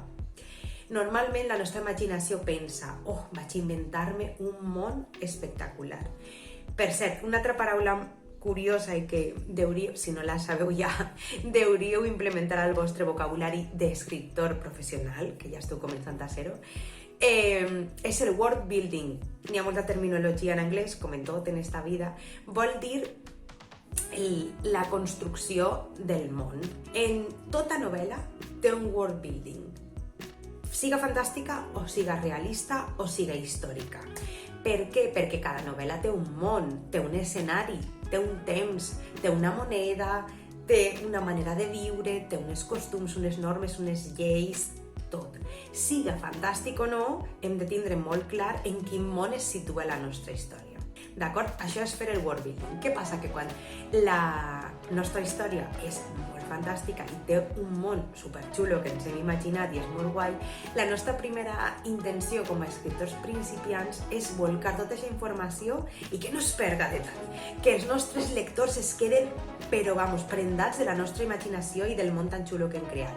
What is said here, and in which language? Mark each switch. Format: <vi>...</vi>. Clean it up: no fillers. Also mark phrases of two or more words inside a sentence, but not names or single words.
<ca>Normalment la nostra imaginació pensa, vaig inventar-me un món espectacular. Per cert, una altra paraula curiosa i que si no la sabeu ja, hauríeu implementar al vostre vocabulari d'escriptor professional, que ja esteu començant a ser-ho, és el</ca> <en>world building.</en> <ca>N'hi ha molta terminologia en anglès, com en tot en esta vida. Vol dir la construcció del món. En tota novel·la té un</ca> <en>world building,</en> <ca>siga fantàstica o siga realista o siga històrica. Per què? Perquè cada novel·la té un món, té un escenari, té un temps, té una moneda, té una manera de viure, té uns costums, unes normes, unes lleis, tot. Siga fantàstic o no, hem de tindre molt clar en quin món es situa la nostra història. D'acord? Això és fer el</ca> <en>world building.</en> <ca>Què passa? Que quan la nostra història és molt fantàstica i té un món superxulo que ens hem imaginat i és molt guai, la nostra primera intenció com a escriptors principiants és volcar tota aquesta informació i que no es perda detall, que els nostres lectors es queden, però prendats de la nostra imaginació i del món tan xulo que hem creat.</ca>